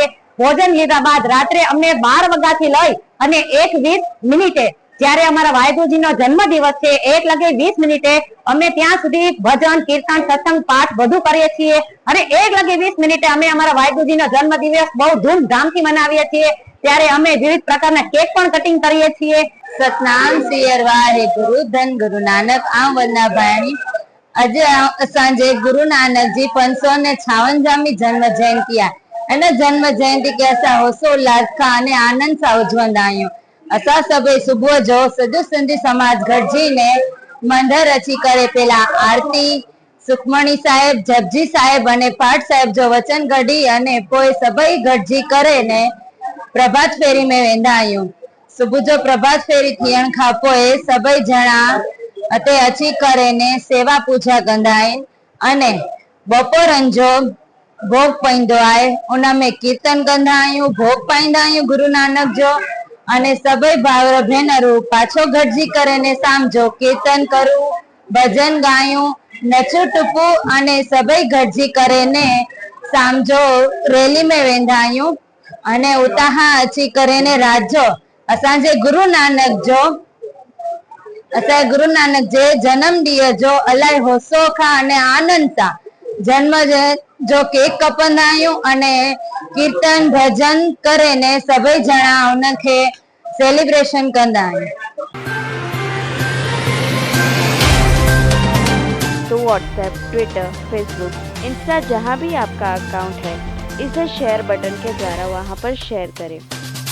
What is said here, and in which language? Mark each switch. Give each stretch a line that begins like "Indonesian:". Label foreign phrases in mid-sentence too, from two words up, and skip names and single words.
Gujarati: ભોજન લીધા બાદ રાત્રે અમને 12 વાગ્યાથી લઈ અને 1:20 જ્યારે અમારા વાહેગુરુજીનો જન્મદિવસ છે 1:20 અમે ત્યાં સુધી ભજન કીર્તન સત્સંગ પાઠ બધું કરીએ છીએ અને 1:20 અમે અમારા વાહેગુરુજીનો જન્મદિવસ બહુ ધૂમધામથી મનાવીએ છીએ. ત્યારે અમે વિવિધ પ્રકારના કેક પણ કટિંગ કરીએ છીએ. સતનામ સિયર વાહેગુરુ ધન ગુરુ નાનક આમ વંદના ભાણી. આજે સાંજે
Sindhi: गुरु नानक जी 556મી जन्म जयंती आहे. जन्म जयंती के असां होशोल्लास खां अने आनंद सां उजवंदा आहियूं. असां सभई सुबुह जो सॼो सिंधी समाज गॾिजी ने मंदर अची करे पहला आरती सुखमणी साहेब जपजी साहेब अने पाठ साहेब जो वचन कढी अने पोइ सभई गॾिजी करे ने प्रभात फेरी में वेंदा आहियूं. सुबुह जो प्रभात फेरी थियण खां पोइ सभई ॼणा अते अची करे ने सेवा पूजा कंदा आहिनि अने बपोरनि जो भोग पईंदो आहे. उन में कीर्तन कंदा आहियूं, भोग पाईंदा आहियूं गुरु नानक जो अने सभई भाउर भेनरूं पाछो गॾिजी करे ने शाम जो कीर्तन करूं, भजन गायूं, नचूं टुपूं अने सभई गॾिजी करे ने शाम जो रैली में वेंदा आहियूं अने उतां अची करे ने रात जो असांजे गुरु नानक जे जन्म ॾींहं जो इलाही होसो खां अने आनंद सां जन्म जो केक कपंदा आहियूं अने कीर्तन भजन करे ने सभई ॼणा उनखे सेलिब्रेशन कंदा आहियूं.
Hindi: तो व्हाट्सएप, ट्विटर, फेसबुक, इंस्टा जहाँ भी आपका अकाउंट है इसे शेयर बटन के द्वारा वहाँ पर शेयर करें.